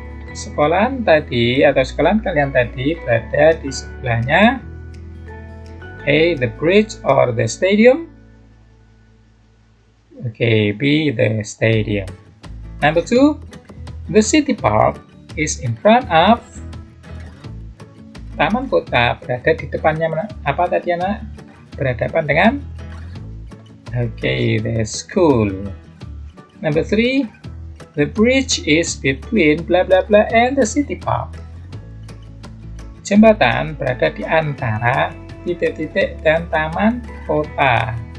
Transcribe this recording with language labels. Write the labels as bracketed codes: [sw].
[id] Sekolahan tadi atau sekolahan kalian tadi berada di sebelahnya A. [en] The bridge or the stadium. Okay, B. The stadium. Number 2. The city park is in front of. [id] Taman kota berada di depannya apa tadi anak? Berhadapan dengan. [en] Okay, the school. Number 3. The bridge is between blah blah blah and the city park. [id] Jembatan berada di antara titik-titik dan taman kota.